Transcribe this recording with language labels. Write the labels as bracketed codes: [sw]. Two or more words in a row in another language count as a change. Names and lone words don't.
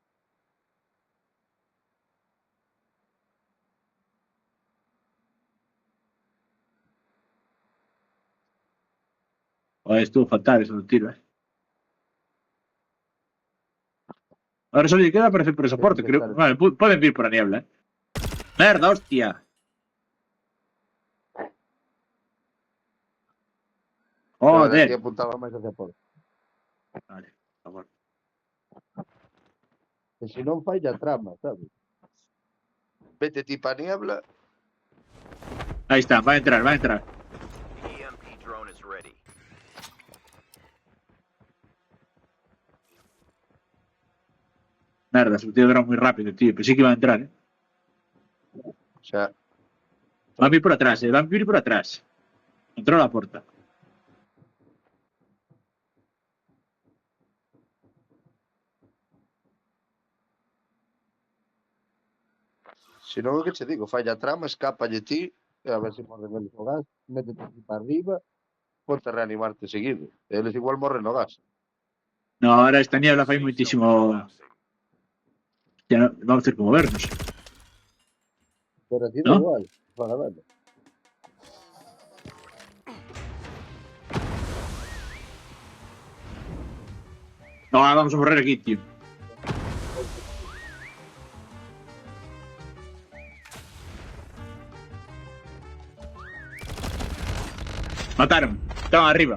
[es] Joder, estuvo fatal eso [gl] do tiro, [es] Ahora solo [gl] lle queda aparecer por esa porta, creo. Vale, poden vir por a niebla, Merda, hostia. [es] Joder. Aquí Joder. [gl] apuntaba máis hacia porta. [es] Vale, por favor. [gl] E se non fai a trama, sabes? Vete ti pa niebla. [es] Ahí está, va a entrar. [en] The EMP drone is ready. [es] Merda, se tío era muy rápido, tío. Pensé que iba a entrar, O sea, [gl] Van a vir por atrás, Van a vir por atrás. [es] Entró a la porta. [gl] se non é que che digo, fai a trama, escápalle ti, e a ver se morren eles no gas, métete ti para arriba, ponte a reanimarte seguido. Eles igual morren no gas. [es] No, ahora esta niebla fai [en] Safe zone [gl] muitísimo. [en] is collapsing. [es] Ya no, vamos a ter que movernos. Pero aquí ¿No? da igual, para ver. [gl] No, vamos a morrer aquí, tío. [es] Mataron. Estaban arriba.